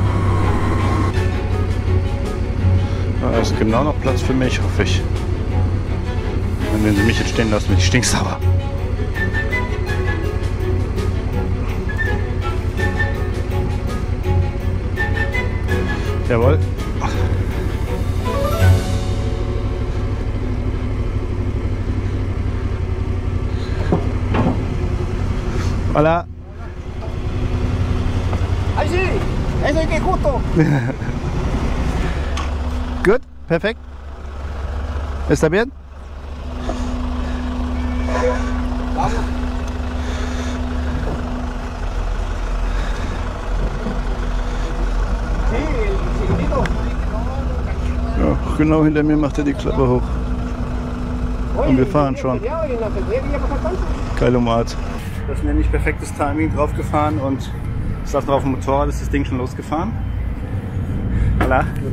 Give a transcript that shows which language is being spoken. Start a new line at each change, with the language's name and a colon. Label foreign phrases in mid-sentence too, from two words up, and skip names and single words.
German: Da ist genau noch Platz für mich, hoffe ich. Und wenn sie mich jetzt stehen lassen, bin ich stinksauer. Jawohl.
Spanish: Hola. ¡Ay, sí! ¡Eso es que justo!
German: Gut, perfekt.
Spanish: ¿Está bien? Vamos. Sí, el chiquitito.
German: Ja, genau hinter mir macht er die Klappe hoch. Und wir fahren schon. Geile Art. Das nenne ich perfektes Timing, drauf gefahren und ich saß drauf dem Motorrad, ist das Ding schon losgefahren.
Spanish: Hola.